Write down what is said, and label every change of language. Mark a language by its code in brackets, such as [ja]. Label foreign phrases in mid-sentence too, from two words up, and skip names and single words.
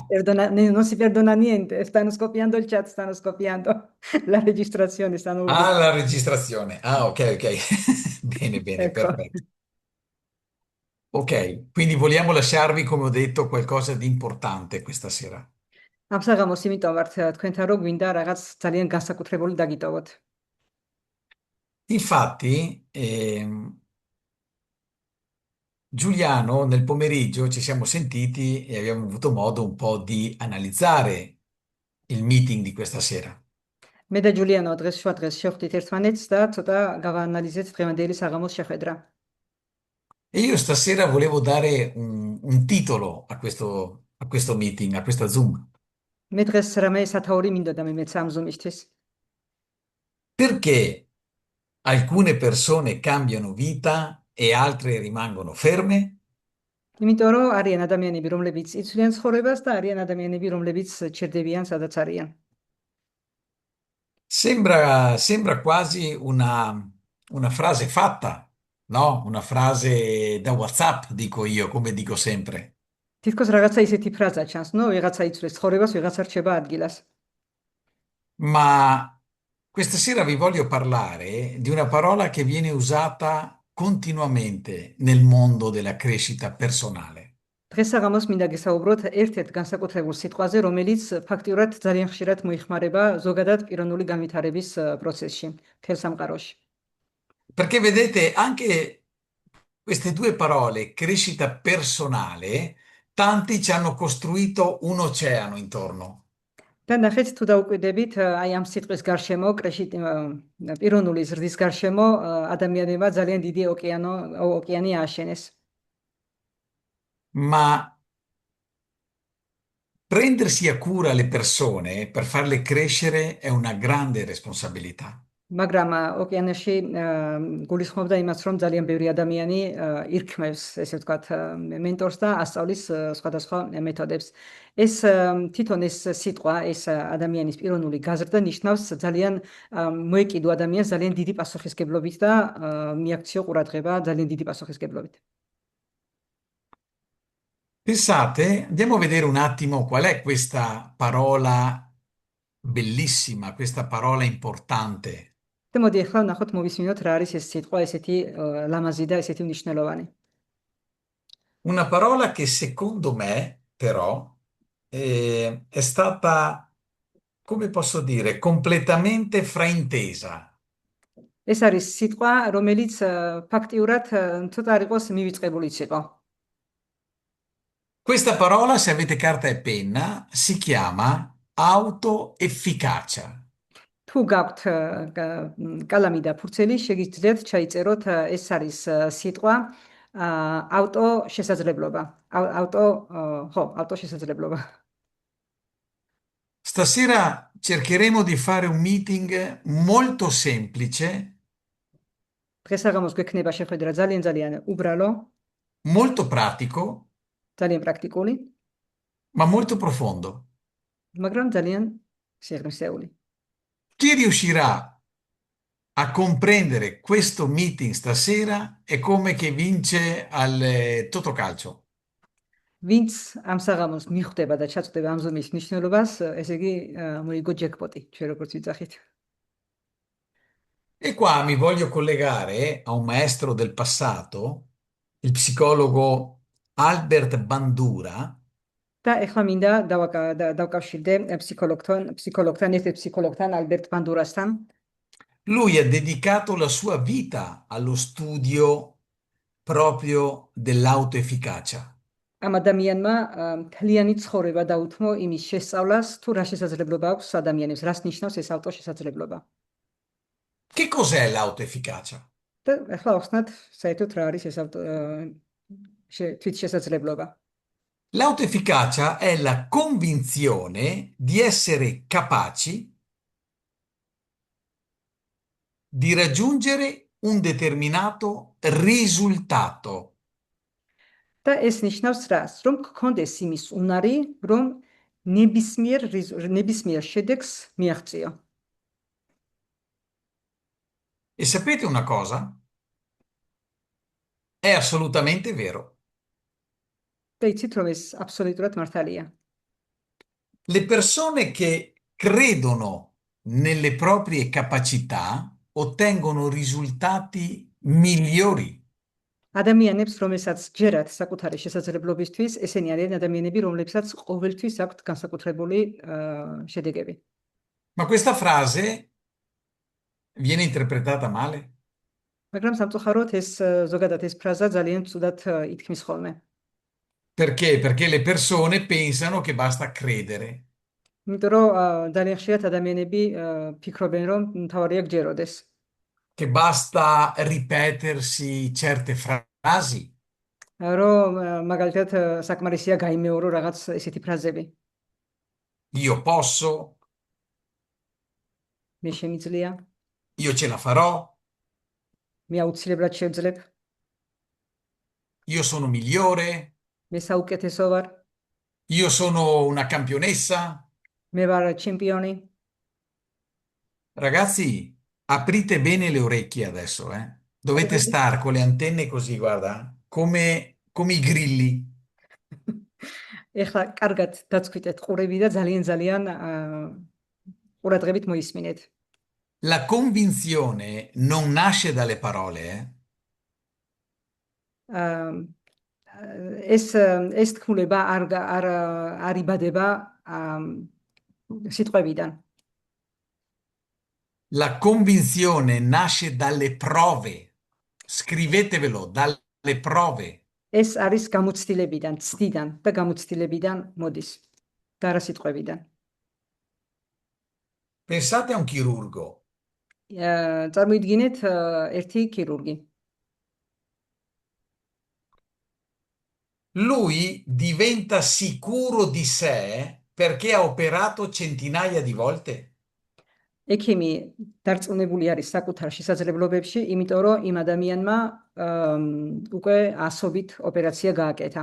[it] non si perdona niente. Stanno scoppiando il chat, stanno scoppiando la registrazione, stanno ah, urdendo. la registrazione. Ah, ok, ok. Bene, bene, Ecco. perfetto. Ok, quindi vogliamo lasciarvi, come ho detto, qualcosa di importante questa sera. [ka] ამ საღამოს იმიტომ ვართ თქვენთან რომ გვინდა რაღაც ძალიან განსაკუთრებული დაგიტოვოთ. [it] Infatti, Giuliano, nel pomeriggio ci siamo sentiti e abbiamo avuto modo un po' di analizzare il meeting di questa sera. [ka] მე და ჯულიანო დღეს შუადღეს შევხვდით ერთმანეთს და ცოტა გავაანალიზეთ დღევანდელი საღამოს შეხვედრა. [it] E io stasera volevo dare un titolo a questo meeting, a questa Zoom. [ka] მე დღეს რამე სათაური მინდოდა მე მეც ამ ზუმისთვის. [it] Perché alcune persone cambiano vita e altre rimangono ferme? [ka] იმიტომ რომ არიან ადამიანები, რომლებიც იცვლიან ცხოვრებას და არიან ადამიანები, რომლებიც ჩერდებიან სადაც არიან. [it] Sembra quasi una frase fatta, no? Una frase da WhatsApp, dico io, come dico sempre. [ka] თითქოს რაღაცა ისეთი ფრაზა ჩანს, ნუ ვიღაცა იცვლის ცხოვრებას, ვიღაცა რჩება ადგილას. [it] Ma questa sera vi voglio parlare di una parola che viene usata continuamente nel mondo della crescita personale. [ka] დღეს საღამოს მინდა გესაუბროთ ერთ-ერთ განსაკუთრებულ სიტყვაზე, რომელიც ფაქტიურად ძალიან ხშირად მოიხმარება ზოგადად პიროვნული განვითარების პროცესში, მთელ სამყაროში. [it] Perché vedete, anche queste due parole, crescita personale, tanti ci hanno costruito un oceano intorno. [ka] და ნახეთ თუ დაუკვირდებით, აი ამ სიტყვის გარშემო, პიროვნული ზრდის გარშემო ადამიანებმა ძალიან დიდი ოკეანი ააშენეს. [it] Ma prendersi a cura le persone per farle crescere è una grande responsabilità. [ka] მაგრამ ოკეანეში გულისხმობდა იმას, რომ ძალიან ბევრი ადამიანი ირქმევს, ესე ვთქვათ, მენტორს და ასწავლის სხვადასხვა მეთოდებს. თვითონ ეს სიტყვა, ეს ადამიანის პიროვნული გაზრდა ნიშნავს ძალიან მოეკიდო ადამიანს ძალიან დიდი პასუხისგებლობით და მიაქციო ყურადღება ძალიან დიდი პასუხისგებლობით. [it] Pensate, andiamo a vedere un attimo qual è questa parola bellissima, questa parola importante. [ka] და მოდი ახლა ნახოთ, მოვისმინოთ რა არის ეს სიტყვა, ესეთი ლამაზი და ესეთი მნიშვნელოვანი. [it] Una parola che secondo me, però, è stata, come posso dire, completamente fraintesa. [ka] ეს არის სიტყვა, რომელიც ფაქტიურად ცოტა არ იყოს მივიწყებულიც იყო. [it] Questa parola, se avete carta e penna, si chiama autoefficacia. [ka] თუ გაქვთ კალამი და ფურცელი, შეგიძლიათ ჩაიწეროთ, ეს არის სიტყვა ავტო შესაძლებლობა. ავტო შესაძლებლობა. [it] Stasera cercheremo di fare un meeting molto semplice, [ka] დღეს საღამოს გვექნება შეხვედრა ძალიან ძალიან უბრალო, [it] molto pratico, [ka] ძალიან პრაქტიკული, [it] ma molto profondo. [ka] მაგრამ ძალიან სიღრმისეული. [it] Chi riuscirà a comprendere questo meeting stasera è come che vince al Totocalcio. [ka] ვინც ამ საღამოს მიხვდება და ჩაწვდება ამ ზომის მნიშვნელობას, ესე იგი მოიგო ჯეკპოტი, ჩვენ როგორც ვიცახით. [it] E qua mi voglio collegare a un maestro del passato, il psicologo Albert Bandura. [ka] და ეხლა მინდა დავკავშირდე ფსიქოლოგთან, ერთ ფსიქოლოგთან, ალბერტ ბანდურასთან. [it] Lui ha dedicato la sua vita allo studio proprio dell'autoefficacia. [ka] ამ ადამიანმა მთლიანი ცხოვრება დაუთმო იმის შესწავლას, თუ რა შესაძლებლობა აქვს ადამიანებს, რას ნიშნავს ეს ავტოშესაძლებლობა. [it] Che cos'è l'autoefficacia? [ka] და ეხლა ახსნათ საერთოდ რა არის ეს თვითშესაძლებლობა. [it] L'autoefficacia è la convinzione di essere capaci di raggiungere un determinato risultato. [ka] და ეს ნიშნავს რას? რომ გქონდეს იმის უნარი, რომ ნებისმიერ შედეგს მიაღწიო. [it] E sapete una cosa? È assolutamente vero. [ka] და იცით, რომ ეს აბსოლუტურად მართალია. [it] Le persone che credono nelle proprie capacità ottengono risultati migliori. [ka] ადამიანებს, რომელსაც ჯერათ საკუთარი შესაძლებლობისთვის, ესენი არიან ადამიანები, რომლებსაც ყოველთვის აქვთ განსაკუთრებული შედეგები. [it] Ma questa frase viene interpretata male. [ka] მაგრამ სამწუხაროდ ეს ზოგადად ეს ფრაზა ძალიან ცუდად ითქმის ხოლმე. [it] Perché? Perché le persone pensano che basta credere, [ka] იმიტომ რომ ძალიან ხშირად ადამიანები ფიქრობენ, რომ მთავარია გჯეროდეს. [it] che basta ripetersi certe frasi. [ka] რომ მაგალითად საკმარისია გაიმეორო რაღაც ესეთი ფრაზები. [it] Io posso, [ka] მე შემიძლია, [it] io ce la farò, [ka] მე აუცილებლად შევძლებ, [it] io sono migliore, [ka] მე საუკეთესო ვარ, [it] io sono una campionessa. [ka] მე ვარ ჩემპიონი. [it] Ragazzi, aprite bene le orecchie adesso, eh? Dovete stare con le antenne così, guarda, come i grilli. [ka] ეხლა კარგად დაცქვიტეთ ყურები და ძალიან ძალიან ყურადღებით მოისმინეთ. [it] La convinzione non nasce dalle parole, eh? [ka] ეს თქმულება არ იბადება სიტყვებიდან. [it] La convinzione nasce dalle prove. Scrivetevelo, dalle prove. [ka] ეს არის გამოცდილებიდან, ცდიდან და გამოცდილებიდან მოდის. და არა სიტყვებიდან. [it] Pensate a un chirurgo. [ka] წარმოიდგინეთ ერთი ქირურგი. [it] Lui diventa sicuro di sé perché ha operato centinaia di volte. [ka] ექიმი დარწმუნებული არის საკუთარ შესაძლებლობებში, იმიტომ რომ იმ ადამიანმა უკვე ასობით ოპერაცია გააკეთა.